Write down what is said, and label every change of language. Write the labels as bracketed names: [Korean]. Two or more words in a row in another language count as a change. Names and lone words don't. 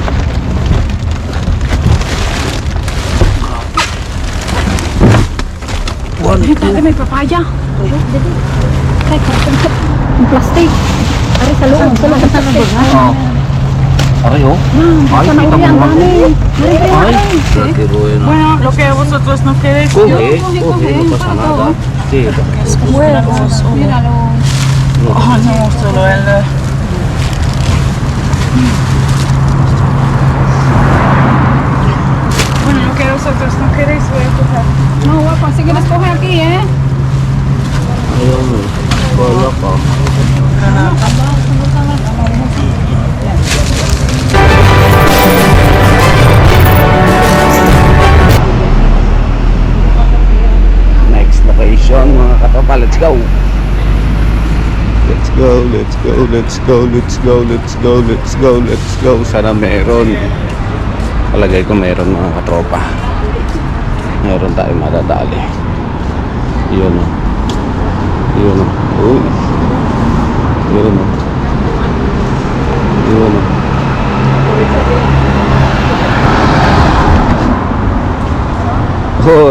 [Filipino] Ay, may papaya. Ay, yung plastic. Ari sa loob. Sa loob. Oh. Aray, oh. Ay, kita mo naman. Ay, latiro yun. [Spanish] Bueno, lo que vosotros no queréis, yo Coge, no pasa nada. Sí. huevos. Míralo. Oh, no, solo el... Bueno, lo que vosotros no queréis, voy a coger. No, guapa. Sige, let's coge aquí, eh. [Filipino] Ayun, wala pa. [English] Next location [Filipino] mga katropa, [English] let's go. Let's go, let's go, let's go, let's go, let's go, let's go, let's go. [Filipino] Sana meron. Palagay ko meron mga katropa. Meron tayong madadali. Yun o. Yun o. Uy. Yun o. Yun o. Hoy.